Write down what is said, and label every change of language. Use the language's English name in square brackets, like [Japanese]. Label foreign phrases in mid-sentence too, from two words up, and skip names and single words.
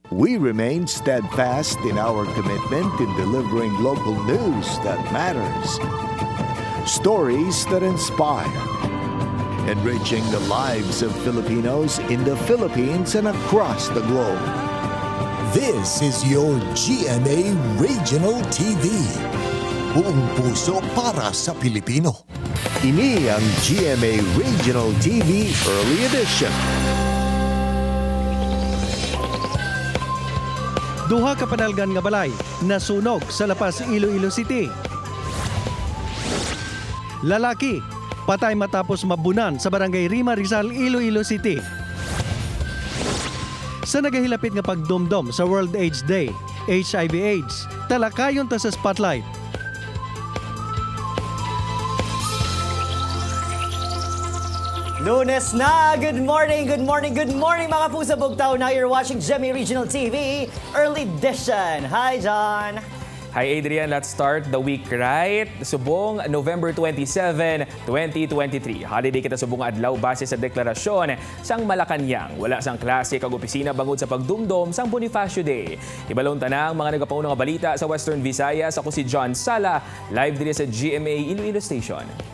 [English] We remain steadfast in our commitment in delivering local news that matters. Stories that inspire. Enriching the lives of Filipinos in the Philippines and across the globe. This is your GMA Regional TV. [Filipino] Buong puso para sa Pilipino. [Hiligaynon] Ini ang GMA Regional TV Early Edition. Duha ka panalgan nga balay nasunog sa lapas Iloilo City. Lalaki patay matapos mabunan sa barangay Rima Rizal, Iloilo City. Sa nagahilapit nga pagdumdum sa World AIDS Day, HIV/AIDS, talakayon ta sa spotlight. Lunes na! [English] Good morning, good morning, good morning [Hiligaynon] mga pusa bugtaw. [English] Now you're watching GMA Regional TV Early Edition. Hi, John! Hi Adrian, let's start the week right. [Hiligaynon] Subong November 27, 2023. Holiday kita subong adlaw base sa deklarasyon sang Malacanang. Wala sang klase kag opisina bangod sa pagdumdum sang Bonifacio Day. Ibalon tanang mga nagapauna nga balita sa Western Visayas. Ako si John Sala, live diri sa GMA Iloilo Station.